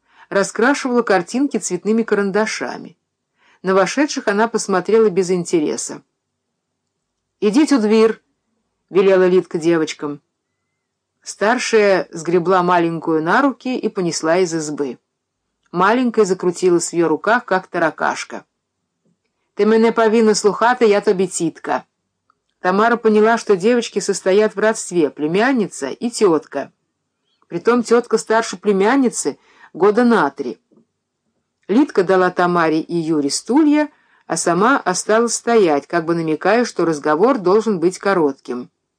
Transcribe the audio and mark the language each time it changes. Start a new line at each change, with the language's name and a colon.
Russian: Раскрашивала картинки цветными карандашами. На вошедших она посмотрела без интереса. «Идите у дверь», — велела Лидка девочкам. Старшая сгребла маленькую на руки и понесла из избы. Маленькая закрутилась в ее руках, как таракашка.
Ukrainian: «Ты мене повинна слухати, я тобі тітка».
Russian: Тамара поняла, что девочки состоят в родстве, племянница и тетка. Притом тетка старше племянницы года на 3. Лидка дала Тамаре и Юре стулья, а сама осталась стоять, как бы намекая, что разговор должен быть коротким.